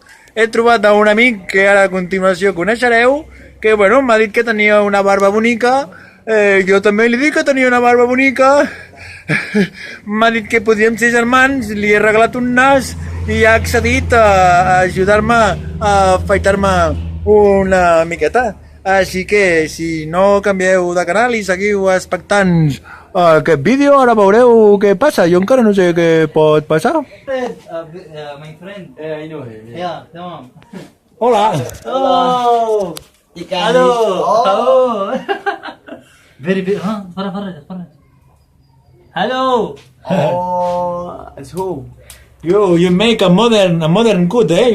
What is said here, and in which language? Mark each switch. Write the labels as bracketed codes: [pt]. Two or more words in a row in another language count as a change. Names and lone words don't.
[ca] He trobat a un amic que ara a continuació coneixereu, que bueno, m'ha dit que tenia una barba bonica, jo també li dic que tenia una barba bonica, m'ha dit que podíem ser germans, li he regalat un nas i ha accedit a ajudar-me a afaitar-me una miqueta. Així que si no canvieu de canal i seguiu expectants aquest vídeo, ara veureu què passa. Jo encara no sé què pot passar. [en] My friend. Yeah, I know him. Yeah, tamam. Hola. Oh. Hello. Oh. Very big. Huh? Farah. Hello. Oh, it's who? You make a modern good, eh?